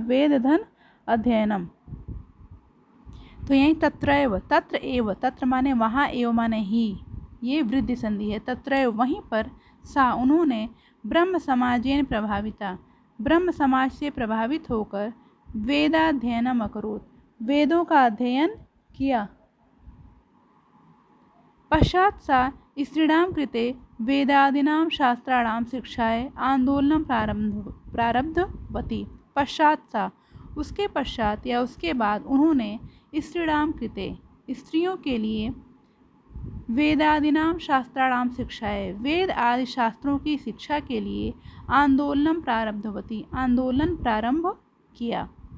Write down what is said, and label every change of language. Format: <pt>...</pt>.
<sa>वेद धन अध्ययनम।</sa> <hi>तो यही</hi> <sa>तत्रैव, तत्र एव,</sa> <hi>तत्र माने वहाँ, एव माने ही, ये वृद्धि संधि है। तत्रैव वहीं पर, सा उन्होंने,</hi> <sa>ब्रह्म समाजेन प्रभाविता</sa> <hi>ब्रह्म समाज से प्रभावित होकर,</hi> <sa>वेदाध्ययनम अकरोत्</sa> <hi>वेदों का अध्ययन किया।</hi> <sa>पश्चात् सा स्त्रीणां कृते वेदादीनां शास्त्राणां शिक्षाय आंदोलनं प्रारब्धवती। पश्चात् सा,</sa> <hi>उसके पश्चात या उसके बाद, उन्होंने</hi> <sa>स्त्रीणां कृते</sa> <hi>स्त्रियों के लिए,</hi> <sa>वेदादीनां शास्त्राणां शिक्षाय</sa> <hi>वेद आदि शास्त्रों की शिक्षा के लिए,</hi> <sa>आंदोलनं प्रारब्धवती</sa> <hi>आंदोलन प्रारंभ किया।</hi>